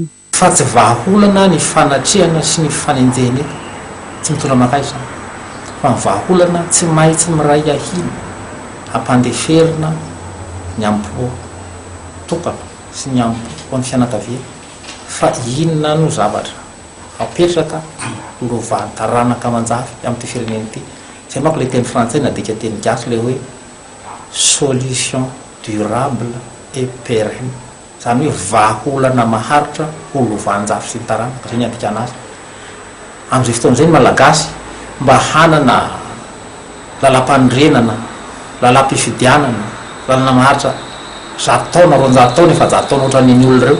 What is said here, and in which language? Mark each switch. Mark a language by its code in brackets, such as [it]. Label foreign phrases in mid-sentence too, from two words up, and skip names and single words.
[mg] Fa tsy vahaolana ny fanatrehana sy ny fanenjeny tsy mitondra makaisa fa vahaolana tsy mahitsy miray ahiny hampandeferina ny ampo tokana sy ny ampo amin'ny fianakavia fa inona no zavatra apetraka lovantaranaka manjafy amin'ny firenena ity zay manko le teny frantsay na dika teny gasy le hoe [fr] solution durable et pérenne [mg] zany hoe vahaolana maharitra ho lovanjafy sy ny taranaka zay ny andika anazy amin'izay fotoana zay ny malagasy mba hanana lalam-pandrenana lalam-pifidianana lalana maharitra 100 taona 200 taona efa 100 taona ohatran'ny olona ireo